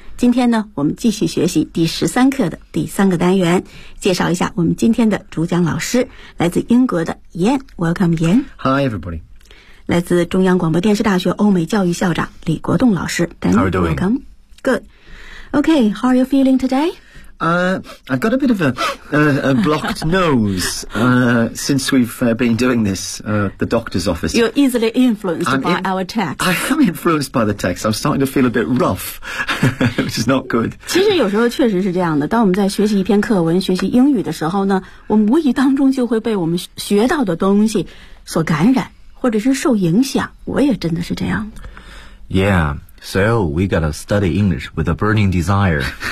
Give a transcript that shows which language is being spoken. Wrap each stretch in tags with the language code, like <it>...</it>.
<zh>今天呢，我们继续学习第13课的第三个单元，介绍一下我们今天的主讲老师，来自英国的 Ian。</zh> <en>Welcome Ian。 Hi everybody。</en> <zh>来自中央广播电视大学欧美教育校长李国栋老师。</zh> <en>How are you doing? Welcome. Good. Okay, how are you feeling today? I've got a bit of a blocked nose since we've been doing this at the doctor's office. You're easily influenced our text. I am influenced by the text. I'm starting to feel a bit rough, which is not good.</en> <zh>其实有时候确实是这样的，当我们在学习一篇课文，学习英语的时候呢，我们无意当中就会被我们学到的东西所感染，或者是受影响。我也真的是这样。</zh> <en>Yeah. So, we gotta study English with a burning desire.</en>